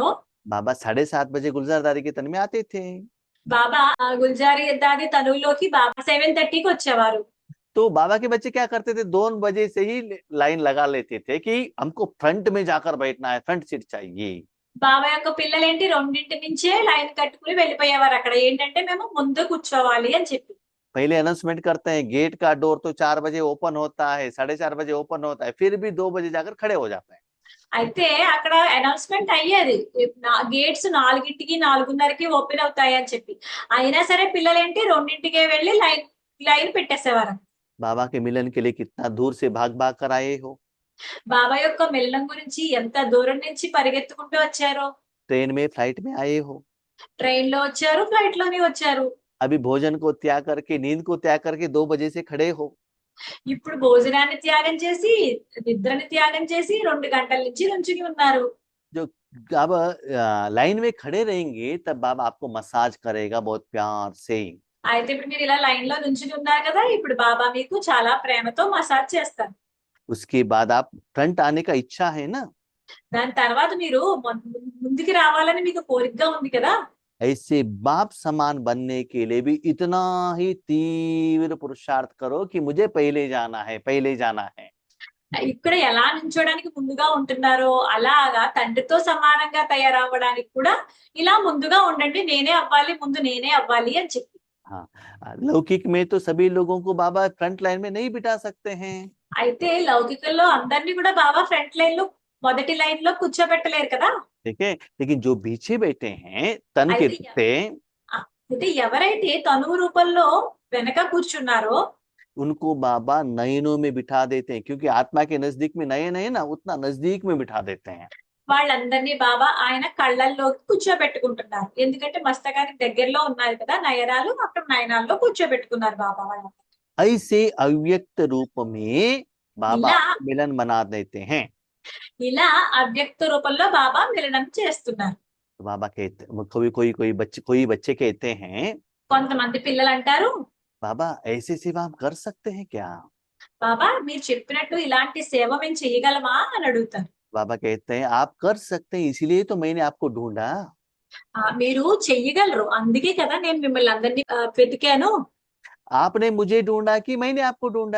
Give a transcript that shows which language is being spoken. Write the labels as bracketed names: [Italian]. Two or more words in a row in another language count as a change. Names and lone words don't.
[Hindi] बाबा 7:30 बजे गुलजारदारी के तन में आते थे। [Telugu] బాబా గుల్జారి దాది తనువులోకి బాబా 7:30కి వచ్చేవారు. [Hindi] तो बाबा के बच्चे क्या करते थे? 2 बजे से ही लाइन लगा लेते थे कि हमको फ्रंट में जाकर बैठना है, [English] front seat [Hindi] चाहिए। [Telugu] బాబా యొక్క పిల్లలేంటి 2 నుంచే లైన్ కట్టుకుని వెళ్ళిపోయేవారు. అక్కడ ఏంటంటే మేము ముందు కూర్చోవాలి అని చెప్పి. [Hindi] पहले अनाउंसमेंट करते हैं, गेट का डोर तो 4 बजे ओपन होता है, 4:30 बजे ओपन होता है, फिर भी 2 बजे जाकर खड़े हो जाते हैं। [Telugu] అయితే అక్కడ అనౌన్స్మెంట్ అయ్యేది గేట్స్ 4కి 4:30కి ఓపెన్ అవుతాయి అని చెప్పి. అయినా సరే పిల్లలేంటి 2కే వెళ్ళి లైన్ పెట్టేసేవారు. [Hindi] बाबा के मिलन के लिए कितना दूर से भाग भाग कर आए हो। [Telugu] బాబా యొక్క మిలనం గురించి ఎంత దూరం నుంచి పరిగెత్తుకుంటూ వచ్చారో. [Hindi] ट्रेन में, फ्लाइट में आए हो। [Telugu] ట్రైన్ లో వచ్చారు, ఫ్లైట్ లోనే వచ్చారు. [Hindi] अभी भोजन को त्याग करके, नींद को त्याग करके 2 बजे से खड़े हो। [Telugu] ఇప్పుడు భోజనాన్ని త్యాగం చేసి, నిద్రని త్యాగం చేసి 2 గంటల నుంచి నుంచుని ఉన్నారు. [Hindi] जो अब लाइन में खड़े रहेंगे तब बाबा आपको मसाज करेगा बहुत प्यार से। [Telugu] అయితే ఇప్పుడు మీరు ఇలా లైన్ లో నుంచుని ఉన్నారు కదా, ఇప్పుడు బాబా మీకు చాలా ప్రేమతో మసాజ్ చేస్తారు. [Hindi] उसके बाद आप फ्रंट आने का इच्छा है ना, [Telugu] దాని తర్వాత మీరు ముందుకి రావాలని మీకు కోరికగా ఉంది కదా. [Hindi] ऐसे बाप समान बनने के लिए भी इतना ही तीव्र पुरुषार्थ करो कि मुझे पहले जाना है, पहले जाना है। [Telugu] ఇక్కడ ఎలా నుంచోడానికి ముందుగా ఉంటున్నారో అలాగా తండ్రితో సమానంగా తయారవ్వడానికి కూడా ఇలా ముందుగా ఉండండి. నేనే అవ్వాలి, ముందు నేనే అవ్వాలి అని చెప్పి. [Hindi] हाँ, लौकिक में तो सभी लोगों को बाबा [English] front line [Hindi] में नहीं बिठा सकते हैं। [Telugu] అయితే లౌకికంలో అందరినీ కూడా బాబా [English] front line [Telugu] లో మొదటి లైన్ లో కూర్చోబెట్టలేరు కదా. [Hindi] ठीक है, लेकिन जो पीछे बैठे हैं तन के रूप [Telugu] అయితే ఎవరైతే తనువు రూపంలో వెనక కూర్చున్నారో [Hindi] उनको बाबा नयनों में बिठा देते हैं, क्योंकि आत्मा के नजदीक में नयन है ना, उतना नजदीक में बिठा देते हैं। [Telugu] వాళ్ళందరినీ బాబా ఆయన కళ్ళల్లోకి కూర్చోబెట్టుకుంటున్నారు. ఎందుకంటే మస్తకానికి దగ్గరలో ఉన్నారు కదా నయనాలు, అక్కడ నయనాల్లో కూర్చోబెట్టుకున్నారు బాబా వాళ్ళని. [Hindi] ऐसे अव्यक्त रूप में बाबा [Telugu] ఇలా [Hindi] मिलन बना देते हैं। [Telugu] ఇలా అవ్యక్త రూపంలో బాబా మిలనం చేస్తున్నారు. [Hindi] तो बाबा कहते, कोई बच्चे कहते हैं, [Telugu] కొంతమంది పిల్లలు అంటారు, [Hindi] बाबा ऐसे सेवा हम कर सकते हैं क्या? [Telugu] బాబా మీరు చెప్పినట్టు ఇలాంటి సేవ మేము చేయగలమా అని అడుగుతారు. [Hindi] बाबा कहते हैं आप कर सकते हैं, इसीलिए तो मैंने आपको ढूंढा। [Telugu] మీరు చెయ్యగలరు, అందుకే కదా నేను మిమ్మల్ని అందరినీ వెతికాను. [Hindi] आपने मुझे ढूंढा कि मैंने आपको ढूंढा?